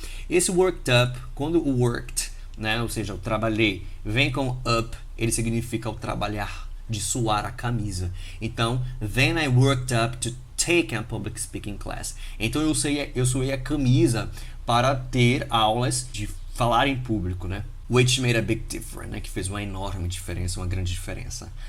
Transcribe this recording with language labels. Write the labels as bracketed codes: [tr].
[pt] Esse worked up, quando o worked, né, ou seja, eu trabalhei, vem com up, ele significa o trabalhar, de suar a camisa. Então, [en] then I worked up to take a public speaking class. [pt] Então eu suei a camisa para ter aulas de falar em público, né? [en] Which made a big difference, [pt] né? Que fez uma enorme diferença, uma grande diferença.